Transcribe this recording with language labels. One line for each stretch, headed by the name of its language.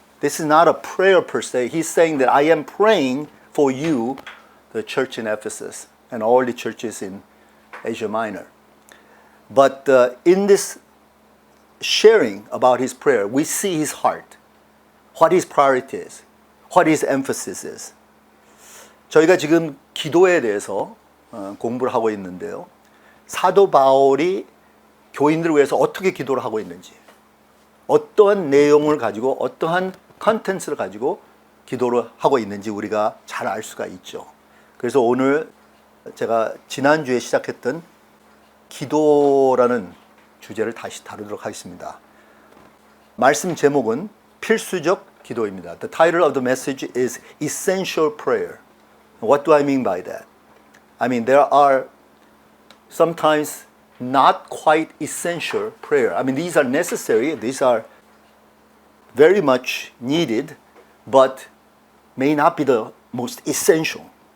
English: This is not a prayer per se. He's saying that I am praying for you, the church in Ephesus, and all the churches in Asia Minor. But in this sharing about his prayer, we see his heart, what his priority is, what his emphasis is.
Korean: 저희가 지금 기도에 대해서 공부를 하고 있는데요. 사도 바울이 교인들을 위해서 어떻게 기도를 하고 있는지, 어떠한 내용을 가지고 어떠한 컨텐츠를 가지고 기도를 하고 있는지 우리가 잘 알 수가 있죠. 그래서 오늘 제가 지난주에 시작했던 기도라는 주제를 다시 다루도록 하겠습니다. 말씀 제목은 필수적 기도입니다.
English: The title of the message is Essential Prayer. What do I mean by that? I mean there are sometimes not quite essential prayer. I mean these are necessary, these are very much needed, but may not be the most essential.